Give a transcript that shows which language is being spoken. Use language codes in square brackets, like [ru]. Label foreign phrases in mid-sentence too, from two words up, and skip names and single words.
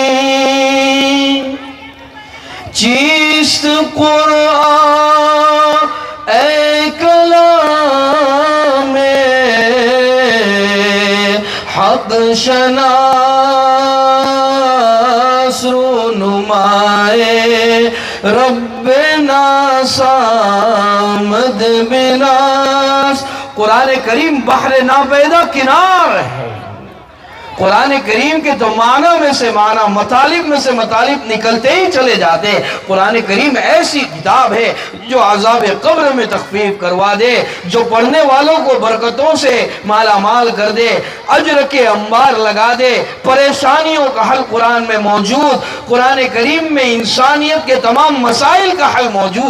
[fa] چیست قرآن اے کلام حق شناس رونمائے رب ناسامد بناس۔ [ur] قرآن کریم بحر ناپیدا کنار ہے۔ قرآن کریم کے تو معنی میں سے معنی، مطالب میں سے مطالب نکلتے ہی چلے جاتے ہیں۔ قرآن کریم ایسی کتاب ہے جو عذاب قبر میں تخفیف کروا دے، جو پڑھنے والوں کو برکتوں سے مالا مال کر دے، اجر کے انبار لگا دے، پریشانیوں کا حل قرآن میں موجود، قرآن کریم میں انسانیت کے تمام مسائل کا حل موجود۔